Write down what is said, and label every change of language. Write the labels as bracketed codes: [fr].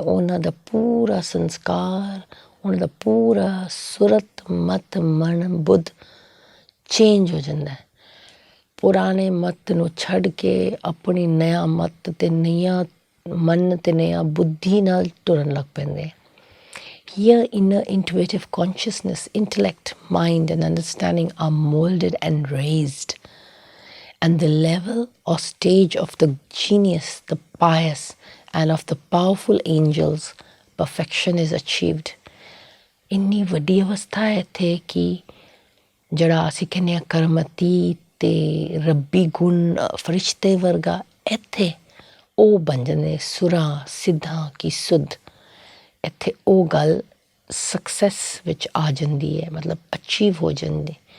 [pa] ਉਹਨਾਂ ਦਾ ਪੂਰਾ ਸੰਸਕਾਰ, ਉਹਨਾਂ ਦਾ ਪੂਰਾ ਸੁਰਤ ਮਤ ਮਨ ਬੁੱਧ ਚੇਂਜ ਹੋ ਜਾਂਦਾ। ਪੁਰਾਣੇ ਮਤ ਨੂੰ ਛੱਡ ਕੇ ਆਪਣੀ ਨਵਾਂ ਮਤ ਅਤੇ ਨਵਾਂ ਮਨ ਅਤੇ ਨਵਾਂ ਬੁੱਧੀ ਨਾਲ ਤੁਰਨ ਲੱਗ ਪੈਂਦੇ। [en] Here inner intuitive consciousness, intellect, mind and understanding are molded and raised. And the level or stage of the genius, the pious and of the powerful angels, perfection is achieved. [pa] ਇੰਨੀ ਵੱਡੀ ਅਵਸਥਾ ਹੈ ਇੱਥੇ ਕਿ ਜਿਹੜਾ ਅਸੀਂ ਕਹਿੰਦੇ ਹਾਂ ਕਰਮਤੀ ਅਤੇ ਰੱਬੀ ਗੁਣ ਫਰਿਸ਼ਤੇ ਵਰਗਾ, ਇੱਥੇ ਉਹ ਬਣ ਜਾਂਦੇ ਸੁਰਾਂ ਸਿੱਧਾਂ ਕੀ ਸੁਧ। ਇੱਥੇ ਉਹ ਗੱਲ ਸਕਸੈਸ ਵਿੱਚ ਆ ਜਾਂਦੀ ਹੈ, ਮਤਲਬ ਅਚੀਵ ਹੋ ਜਾਂਦੀ।